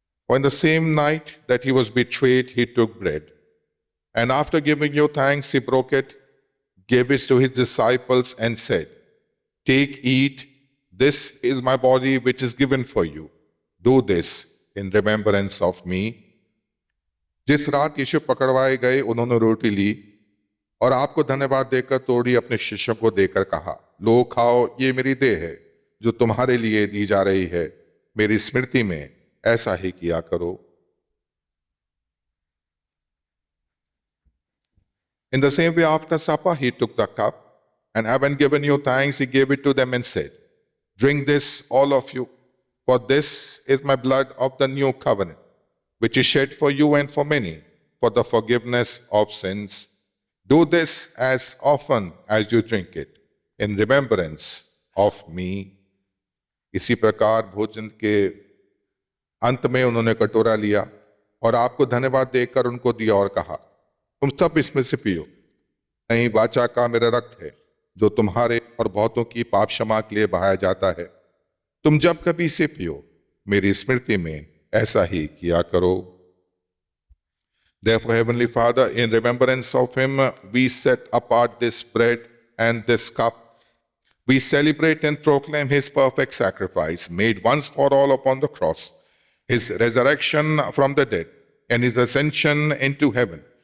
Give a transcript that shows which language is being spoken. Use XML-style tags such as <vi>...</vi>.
<en>On the same night that he was betrayed, he took bread. And after giving you thanks, he broke it, gave it to his disciples, and said, Take, eat, this is my body which is given for you. Do this in remembrance of me.</en> <hi>जिस रात यीशु पकड़वाए गए, उन्होंने रोटी ली और आपको धन्यवाद देकर तोड़ी, अपने शिष्यों को देकर कहा, लो खाओ, ये मेरी देह है जो तुम्हारे लिए दी जा रही है। मेरी स्मृति में ऐसा ही किया करो।</hi> <en>In the same way, after supper, he took the cup, and having given you thanks, he gave it to them and said, Drink this, all of you, for this is my blood of the new covenant, which is shed for you and for many, for the forgiveness of sins. Do this as often as you drink it, in remembrance of me.</en> <hi>इसी प्रकार भोजन के अंत में उन्होंने कटोरा लिया और आपको धन्यवाद देकर उनको दिया और कहा, तुम सब इसमें से पियो, नई वाचा का मेरा रक्त है जो तुम्हारे और बहुतों की पाप क्षमा के लिए बहाया जाता है। तुम जब कभी इसे पियो, मेरी स्मृति में ऐसा ही किया करो।</hi> <en>Therefore, Heavenly Father, in remembrance of him, we set apart this bread and this cup. We celebrate and proclaim his perfect sacrifice, made once for all upon the cross, his resurrection from the dead, and his ascension into heaven.</en>